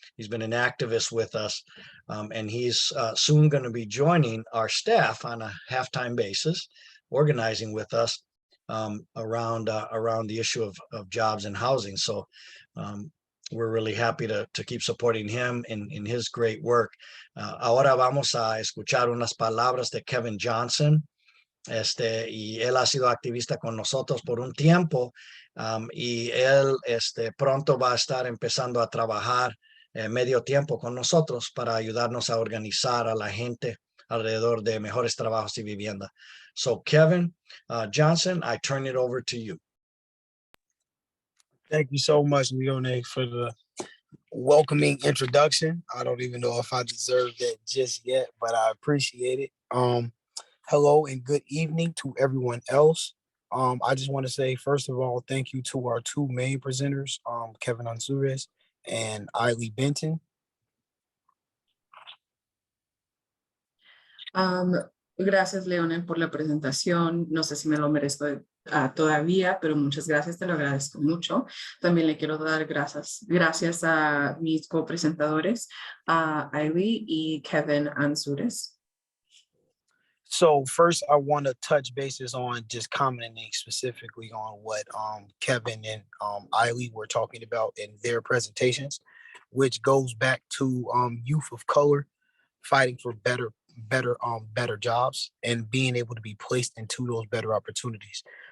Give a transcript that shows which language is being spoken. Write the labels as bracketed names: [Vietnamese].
[English] He's been an activist with us, and he's soon going to be joining our staff on a half-time basis, organizing with us around the issue of jobs and housing. So we're really happy to keep supporting him in his great work. [Spanish] Ahora vamos a escuchar unas palabras de Kevin Johnson. Y él ha sido activista con nosotros por un tiempo, y él pronto va a estar empezando a trabajar medio tiempo con nosotros para ayudarnos a organizar a la gente alrededor de mejores trabajos y vivienda. [English] So Kevin Johnson, I turn it over to you. Thank you so much, Leone, for the welcoming introduction. I don't even know if I deserve that just yet, but I appreciate it. Hello and good evening to everyone else. I just want to say, first of all, thank you to our two main presenters, Kevin Anzures and Illie Benton. [Spanish] Gracias, Leonel, por la presentación. No sé si me lo merezco todavía, pero muchas gracias, te lo agradezco mucho. También le quiero dar gracias a mis copresentadores, a Illie y Kevin Anzures. [English] So first, I want to touch bases on just commenting specifically on what Kevin and Illie were talking about in their presentations, which goes back to youth of color fighting for better jobs and being able to be placed into those better opportunities.